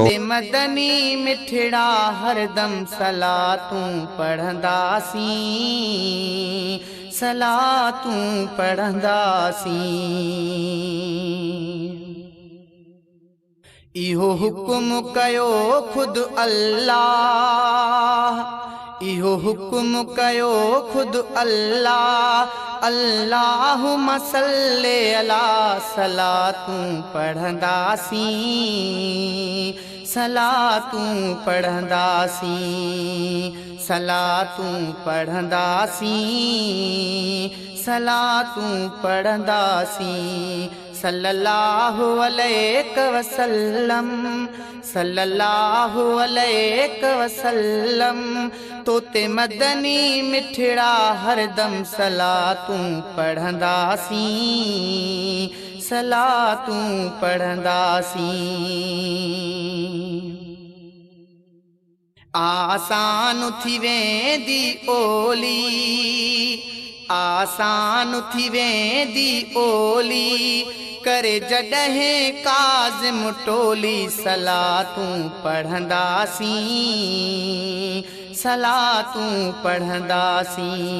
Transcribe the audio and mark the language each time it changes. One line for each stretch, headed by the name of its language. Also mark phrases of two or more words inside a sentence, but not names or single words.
Sindhi: तोते मदनी मिठड़ा हरदम सलातूं पढ़ंदासीं, सलातूं पढ़ंदासीं। इहो हुकुम कयो खुद अल्लाह, इहो हुकुम कयो खुद अल्लाह,
Arabic: اللهم صل على,
Sindhi: सलातूं पढ़ंदासीं, सलातूं पढ़ंदासीं, सलातूं पढ़ंदासीं, सलातूं पढ़ंदासीं।
Arabic: صلى الله عليه وسلم، صلى الله عليه وسلم.
Sindhi: तोते मदनी मिठड़ा हरदम सलातूं पढ़ंदासीं, सलातूं पढ़ंदासीं। आसान थी वेंदी ओली, आसान थी वेंदी ओली, करे जॾहिं काज़िम टोली, सलातूं पढ़ंदासीं, सलातूं पढ़ंदासीं।